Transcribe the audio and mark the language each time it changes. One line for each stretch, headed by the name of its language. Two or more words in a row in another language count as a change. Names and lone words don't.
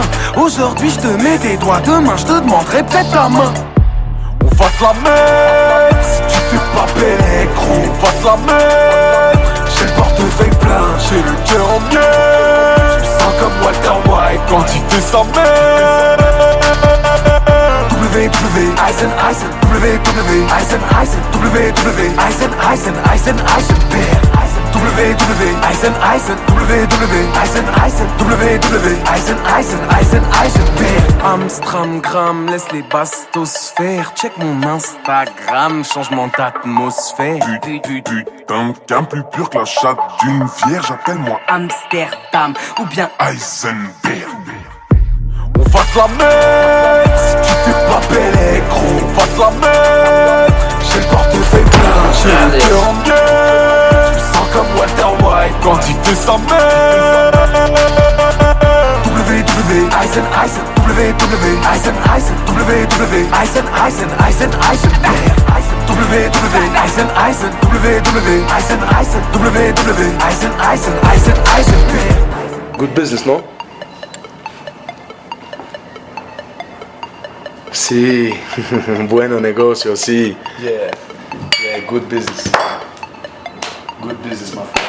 French: Aujourd'hui, je te mets des doigts, demain, je te demanderai peut-être ta main. On va te la mettre, si tu fais pas belle, gros. On va te la mettre, j'ai le portefeuille plein, j'ai le cœur en miel. Je me sens comme Walter White quand il fait sa mère. WW, Eisen, Eisen, WW, Eisen, Eisen, WW, Eisen, Eisen, Eisen, Eisenberg. WW, Eisen, Eisen, WW, Eisen, Eisen, WW, Eisen, Eisen, Eisen, Eisenberg. Amstramgram, laisse les bastos faire. Check mon Instagram, changement d'atmosphère. Putain, qu'un plus pur que la chatte d'une vierge, appelle-moi Amsterdam ou bien Eisenberg. On va te la mettre, si tu fais pas belle, gros. On va te la mettre, j'ai le portefeuille plein, j'ai le cœur en gueule. Je me sens comme Walter White quand il fait sa mère. WW, Eisen, Eisen, WW, Eisen, Eisen, WW, Eisen, Eisen, Eisen, Eisenberg. WW, Eisen, Eisen, WW, Eisen, Eisen, WW, Eisen, Eisen, Eisen, Eisenberg.
English: Good business, non?
Spanish: Si, bueno negocio, si.
English: Yeah, good business. Good business, my friend.